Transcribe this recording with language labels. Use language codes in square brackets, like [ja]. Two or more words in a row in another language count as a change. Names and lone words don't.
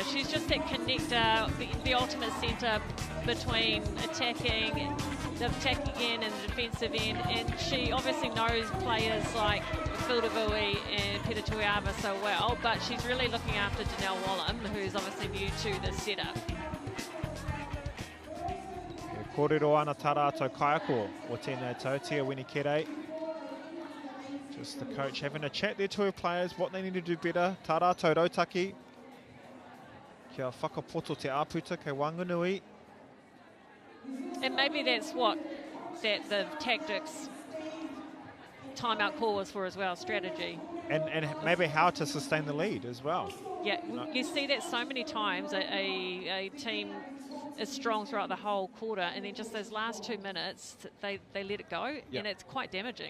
[en] She's just that connector, the ultimate centre between attacking, the attacking end and the defensive end. And she obviously knows players like Phil DeVuy and Peter Tuiava so well, but she's really looking after Danelle Wallam, who's obviously new to the setup. [mi] Kōrero ana tā rātou kaiako o tēnei tau, Tia Winikere. [en] Just the coach having a chat there to her players, what they need to do better. [mi] Tā rātou rautaki. Kia whakapoto te āputa kei Wanganui. [en] And maybe that's what the Tactics timeout call was for as well, strategy. And maybe how to sustain the lead as well. Yeah, you see that so many times, a team is strong throughout the whole quarter, and then just those last 2 minutes, they let it go, and it's quite damaging.